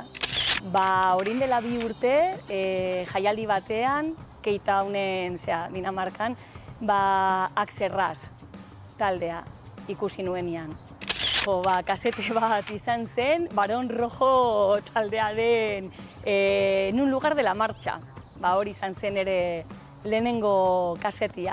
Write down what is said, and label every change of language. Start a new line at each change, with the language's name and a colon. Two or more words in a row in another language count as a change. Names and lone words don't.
Basque: Orain dela 2 urte, jaialdi batean, Cape Townen, Dinamarkan, Akserraz taldea ikusi nuenean. Kasete bat izan zen, Barón Rojo taldearen En un lugar de la marcha. Hori izan zen ere lehenengo kasetia.